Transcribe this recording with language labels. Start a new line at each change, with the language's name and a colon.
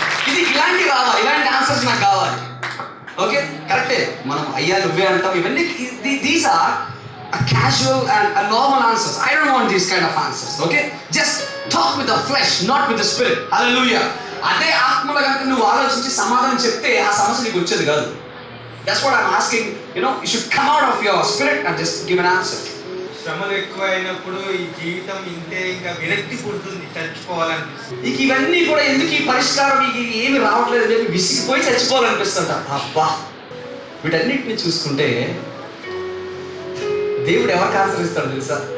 Telugu: ఇది ఇలాంటి రావాలి, ఇలాంటి ఆన్సర్స్ నాకు కావాలి. ఓకే, కరెక్టే. మనం అయ్యా నువ్వే అంటాం, ఇవన్నీ
English: These are casual and normal answers. I don't want these kind of answers. Okay, just talk with the flesh, not with the spirit. Hallelujah.
Telugu: అదే ఆత్మలో కనుక నువ్వు ఆలోచించి సమాధానం చెప్తే ఆ సమస్య నీకు వచ్చేది కాదు.
English: That's what I'm asking. You should come out of your spirit and just give an answer.
Telugu: శ్రమలు ఎక్కువ అయినప్పుడు ఈ జీవితం ఇంతే, ఇంకా విరక్తి పుడుతుంది, చచ్చిపోవాలనిపిస్తుంది. ఇక ఇవన్నీ కూడా ఎందుకు ఈ పరిష్కారం ఏమి రావట్లేదు అని చెప్పి విసిగిపోయి చచ్చిపోవాలనిపిస్తుంట. అబ్బా, వీటన్నిటిని చూసుకుంటే దేవుడు ఎవరికి ఆన్సర్ ఇస్తాడు తెలుసా?